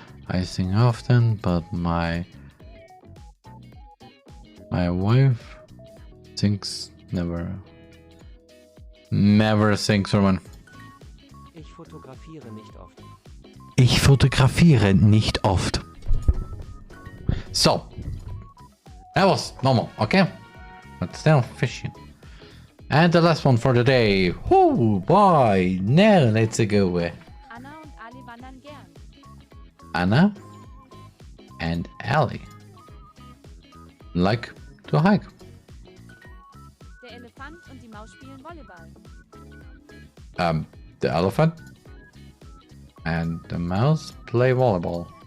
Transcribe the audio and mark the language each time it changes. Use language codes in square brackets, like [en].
[en] I sing often, but my wife sings never. Never sings, Roman. [de] Ich fotografiere nicht oft. Ich fotografiere nicht oft. [en] So. That was normal, okay? But still fishing. And the last one for the day. Whoo, boy. Now let's go. [de] Anna und Ali wandern gern. [en] Anna and Ali like to hike. [de] Der Elefant und die Maus spielen Volleyball. [en] The elephant and the mouse play volleyball.